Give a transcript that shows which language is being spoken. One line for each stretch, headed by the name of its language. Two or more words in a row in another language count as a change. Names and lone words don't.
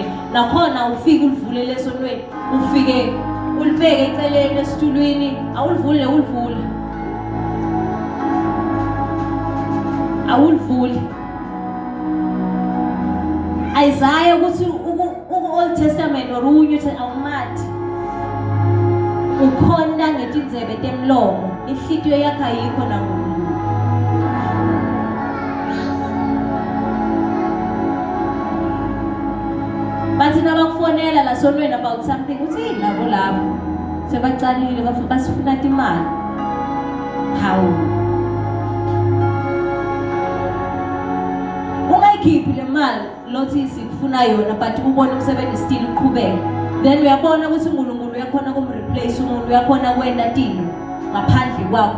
Swati: Nakhona ufike ulivule lesontweni. Ufike ulibeke eceleni esitulweni. Awulivule ulivule. Awulivule. Isaiah ukuthi
English: Old Testament or New Testament
Swati: awumathi. Ukhonda ngetindzebe temlomo. Inhlitiyo yakho ayikho namuntu. Bathi nabakufonela la sontweni
English: about something
Swati: uthi nabo lapho sebacalile basifuna imali. Hawu. Ungayikhiphi le mali lothi sikufuna yona but ubone umsebenzi still uqhubeka. Then uyabona ukuthi uNkulunkulu uyakhona kumreplace umuntu, uyakhona kwenda tinto ngaphandle kwakho.